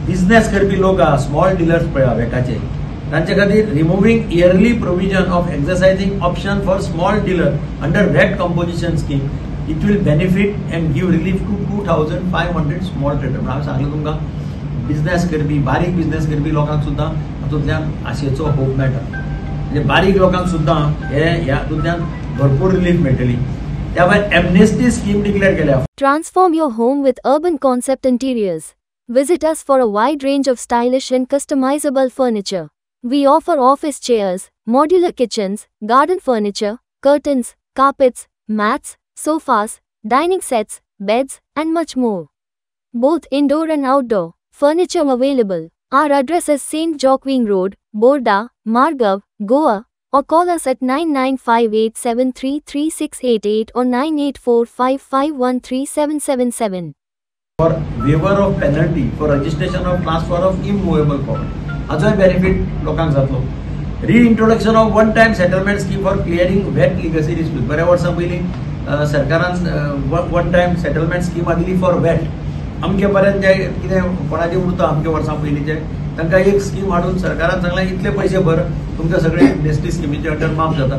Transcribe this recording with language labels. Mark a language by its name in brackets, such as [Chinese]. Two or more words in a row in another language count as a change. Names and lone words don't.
[Konkani] बिझनेस करपी लोक आहा [English] small dealers [Konkani] पळय वेटाचे तांचे खातीर [English] removing yearly provision of exercising option for small dealer under VAT composition scheme it will benefit and give relief to 2500 small trader. [Konkani] हांवें सांगलें तुमकां बिझनेस करपी बारीक बिझनेस करपी लोकांक सुद्दां हातूंतल्यान आशेचो होप मेळटा. म्हणजे बारीक लोकांक सुद्दां ह्या हातूंतल्यान भरपूर रिलीफ मेळटली. त्या भायर [English] amnesty scheme [Konkani] डिक्लेअर केल्या. [English] Transform your home with Urban Concept Interiors. Visit us for a wide range of stylish and customizable furniture. We offer office chairs, modular kitchens, garden furniture, curtains, carpets, mats, sofas, dining sets, beds, and much more. Both indoor and outdoor furniture available. Our address is St. Joaquin Road, Borda, Margav, Goa, or call us at 9958733688 or 9845513777. For waiver of penalty for registration of transfer of immovable property. [Konkani] हाचोय बेनिफिट लोकांक जातलो. [English] reintroduction of one time settlement scheme for clearing VAT legacy dispute. [Konkani] बऱ्या वर्सां पयलीं सरकारान [English] one time settlement scheme [Konkani] हाडली [English] for VAT. [Konkani] अमके पर्यंत जे कितें कोणाचें उरता अमके वर्सां पयलींचे तांकां एक स्कीम हाडून सरकारान सांगलें इतले पयशे भर तुमकां सगळे एमनेस्टी स्किमीचे अंडर माफ जाता.